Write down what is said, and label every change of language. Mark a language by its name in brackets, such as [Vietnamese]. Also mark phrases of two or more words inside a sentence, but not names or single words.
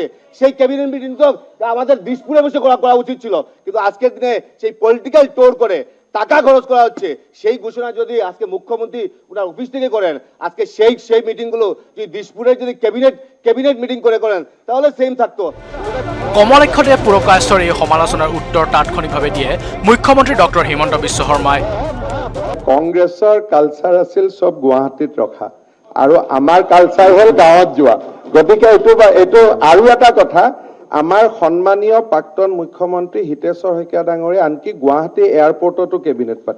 [Bangla] সেই [English] cabinet meeting [Bangla] তো আমাদের দিশপুরে বসে করা উচিত ছিল, কিন্তু আজকের দিনে সেই [English] political tour [Bangla] করে টাকা খরচ করা হচ্ছে। সেই ঘোষণা যদি আজকে মুখ্যমন্ত্রী ওনার অফিস থেকে করেন, আজকে সেই মিটিংগুলো যদি দিশপুরে যদি [English] cabinet meeting [Bangla] করেন, তাহলে সেম থাকতো। [Assamese] কমলাক্ষ দেৱ পুৰকায়স্থৰ এই সমালোচনাৰ উত্তৰ তাৎক্ষণিকভাৱে দিয়ে মুখ্যমন্ত্ৰী ডক্টৰ হিমন্ত বিশ্ব শৰ্মাই। কংগ্ৰেছৰ কালচাৰ আছিল চব গুৱাহাটীত ৰখা, আৰু আমাৰ কালচাৰ হ'ল গাঁৱত যোৱা। গতিকে এইটো আৰু এটা কথা, আমাৰ সন্মানীয় প্ৰাক্তন মুখ্যমন্ত্ৰী হিতেশ্বৰ শইকীয়া ডাঙৰীয়া আনকি গুৱাহাটী এয়াৰপৰ্টতো কেবিনেট পাতিছে।